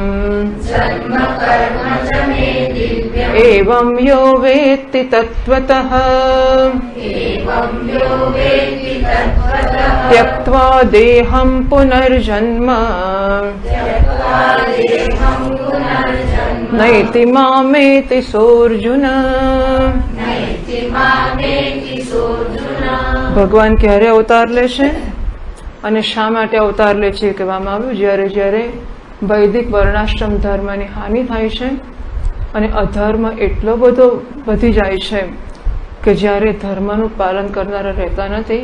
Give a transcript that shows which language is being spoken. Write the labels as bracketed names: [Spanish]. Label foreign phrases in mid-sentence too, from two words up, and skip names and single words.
[Sanskrit] एवं यो वेत्ति तत्त्वतः त्यक्त्वा देहं पुनर्जन्म नैति मामेति सोऽर्जुन। [Gujarati] ભગવાન ક્યારે અવતાર લેશે અને શા માટે અવતાર લે છે કહેવામાં આવ્યું જ્યારે જ્યારે વૈદિક વર્ણાશ્રમ ધર્મની હાનિ થાય છે અને અધર્મ એટલો બધો વધી જાય છે કે જ્યારે ધર્મનું પાલન કરનારા રહેતા નથી.